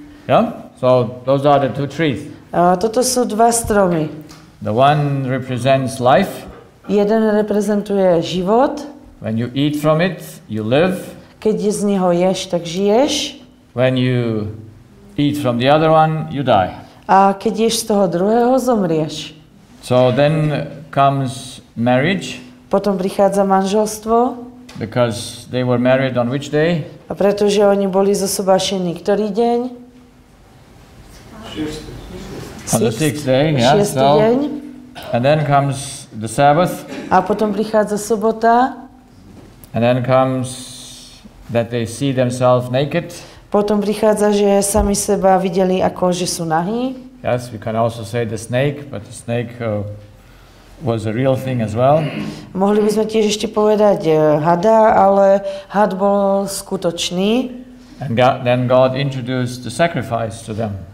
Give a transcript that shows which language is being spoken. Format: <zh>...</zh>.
<en>Yeah? So those are the 2 trees.</en> <sk>Toto sú 2 stromy.</sk> <en>The one represents life.</en> <sk>Jeden reprezentuje život.</sk> <en>When you eat from it, you live.</en> <sk>Keď z neho ješ, tak žiješ.</sk> <en>When you eat from the other one, you die.</en> <sk>A keď ješ z toho druhého, zomrieš.</sk> <en>So then comes marriage.</en> <sk>Potom prichádza manželstvo.</sk> <en>Because they were married on which day?</en> <sk>A pretože oni boli zosobášení ktorý deň?</sk> <en>On the 6th day, yeah.</en> <sk>Šiestý deň.</sk> <en>And then comes the Sabbath.</en> <sk>A potom prichádza sobota.</sk> <en>And then comes that they see themselves naked.</en> <sk>Potom prichádza, že sami seba videli ako, že sú nahí.</sk> <en>Yes, we can also say the snake, but the snake was a real thing as well.</en> <sk>Mohli by sme tiež ešte povedať hada, ale had bol skutočný.</sk> <en>And then God introduced the sacrifice to them.</en>